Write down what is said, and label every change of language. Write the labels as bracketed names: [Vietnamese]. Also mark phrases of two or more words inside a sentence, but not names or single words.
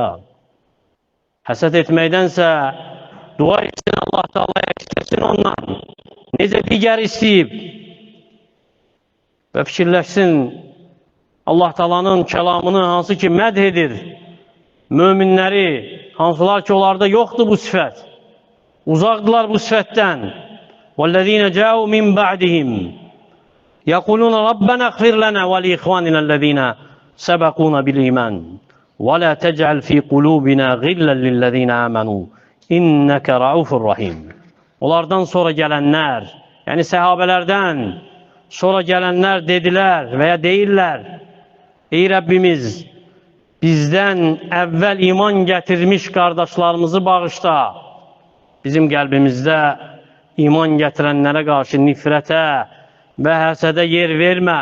[Azerbaijani] Həsəd etməkdənsə dua etsin Allah Taala'ya, istəsin ondan. Necə digər istəyib və fikirləşsin Allah Taala'nın kəlamını hansı ki mədh edir. Möminləri, hansılar ki onlarda yoxdur bu sifət. Uzaqdılar bu sifətdən. [Arabic] وَالَّذِينَ جَاءُوا مِنْ بَعْدِهِمْ يَقُولُونَ رَبَّنَا اغْفِرْ لَنَا وَلِإِخْوَانِنَا الَّذِينَ سَبَقُونَا بِالْإِيمَانِ وَلَا تَجْعَلْ فِي قُلُوبِنَا غِلًّا لِلَّذِينَ آمَنُوا إِنَّكَ رَؤُوفٌ رَحِيمٌ. [Azerbaijani] Onlardan sonra gələnlər, yəni səhabələrdən sonra gələnlər dedilər və ya deyirlər, ey Rəbbimiz, bizdən əvvəl iman gətirmiş qardaşlarımızı bağışla. Bizim qəlbimizdə iman gətirənlərə qarşı nifrətə və həsədə yer vermə.